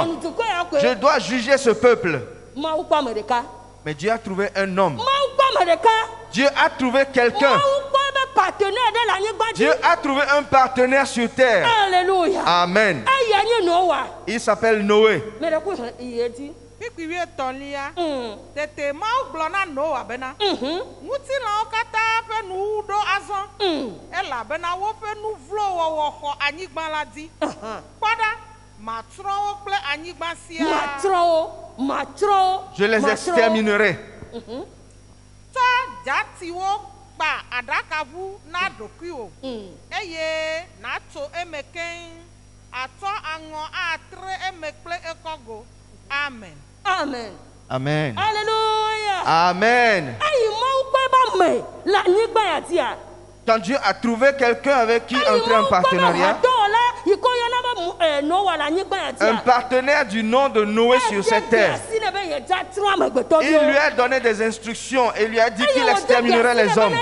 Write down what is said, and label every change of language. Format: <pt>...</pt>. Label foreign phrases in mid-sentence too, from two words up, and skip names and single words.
<fr>Je dois juger ce peuple. Mais Dieu a trouvé un homme. Dieu a trouvé quelqu'un. Dieu a trouvé un partenaire sur terre. Alléluia. Amen. Il s'appelle Noé.</fr> <ee>Pikui etɔ̃lia. Tete Mawu gblɔ na Noa bena. Ŋutilãwo katã ƒe nuwu ɖo azɔ. Elabena woƒe nu vlo wɔwɔ xɔ anyigba la dzi. Kpɔ ɖa, matrɔ wo kple anyigba siaa.</ee> <fr>Je les exterminerai.</fr> <ee>Tsɔ dzatiwo kpa aɖakaʋu na ɖokuiwò. Eye natso eme keŋ. Atsɔ aŋɔ atre eme kple ekɔgo. Amen. Amen. Amen. Alléluia. Amen.</ee> <fr>Quand Dieu a trouvé quelqu'un avec qui entrer en partenariat, un partenaire du nom de Noé sur cette terre, il lui a donné des instructions et lui a dit qu'il exterminerait les hommes.</fr>